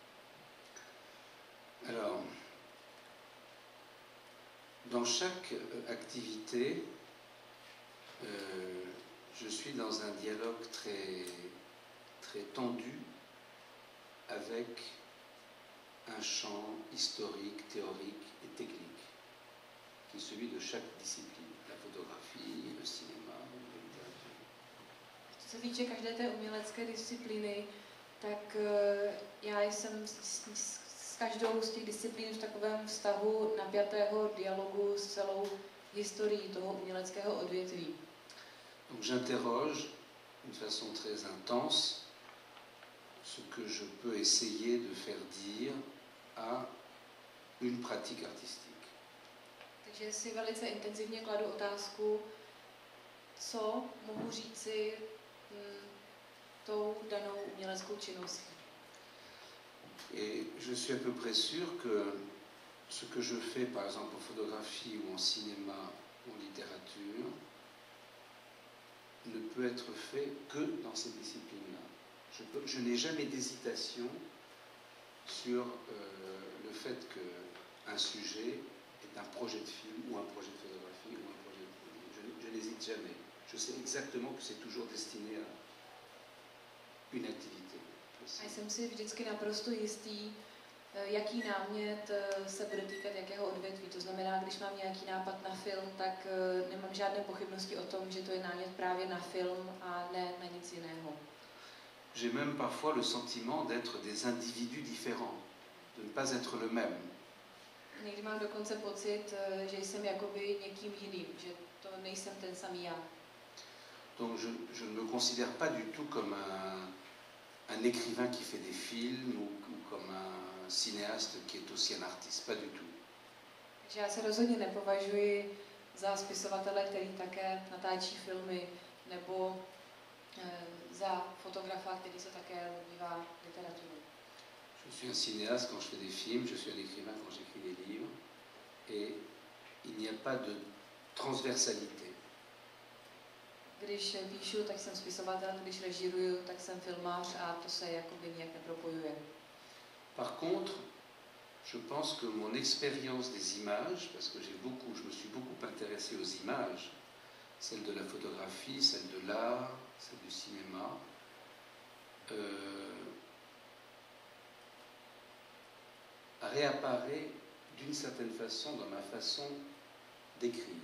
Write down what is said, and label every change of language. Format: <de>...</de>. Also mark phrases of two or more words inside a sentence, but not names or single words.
<fr>Alors, dans chaque activité, je suis dans un dialogue très tendu avec un champ historique, théorique et technique, qui est celui de chaque discipline, la photographie, le cinéma, la littérature.</fr> <cs>Co se týče každé té umělecké disciplíny, tak já jsem s každou z těch disciplín v takovém vztahu napjatého dialogu s celou historií toho uměleckého odvětví.</cs> <fr>Donc j'interroge d'une façon très intense ce que je peux essayer de faire dire à une pratique artistique.</fr> <cs>Takže si velice intenzivně kladu otázku, co mohu říci tou danou uměleckou činností.</cs> <fr>Et je suis à peu près sûr que ce que je fais, par exemple en photographie ou en cinéma ou en littérature, ne peut être fait que dans ces disciplines-là. Je n'ai jamais d'hésitation sur le fait qu'un sujet est un projet de film ou un projet de photographie ou un projet de... Je n'hésite jamais. Je sais exactement que c'est toujours destiné à une activité.</fr> <cs>A jsem si vždycky naprosto jistý, jaký námět se bude týkat jakého odvětví. To znamená, když mám nějaký nápad na film, tak nemám žádné pochybnosti o tom, že to je námět právě na film a ne na nic jiného.</cs> <fr>J'ai même parfois le sentiment d'être des individus différents, de ne pas être le même.</fr> <cs>Někdy mám dokonce pocit, že jsem jakoby někým jiným, že to nejsem ten samý já.</cs> <fr>Donc je ne me considère pas du tout comme un écrivain qui fait des films ou comme un cinéaste qui est aussi un artiste, pas du tout.</fr> <cs>Takže já se rozhodně nepovažuji za spisovatele, který také natáčí filmy, nebo za fotografa, který se také zabývá literaturou.</cs> <fr>Je suis un cinéaste quand je fais des films, je suis un écrivain quand j'écris des livres, et il n'y a pas de transversalité.</fr> <cs>Když píšu, tak jsem spisovatel, když režíruju, tak jsem filmář a to se jakoby nějak nepropojuje.</cs> <fr>Par contre, je pense que mon expérience des images, parce que je me suis beaucoup intéressé aux images, celle de la photographie, celle de l'art, celle du cinéma, réapparaît d'une certaine façon dans ma façon d'écrire.</fr>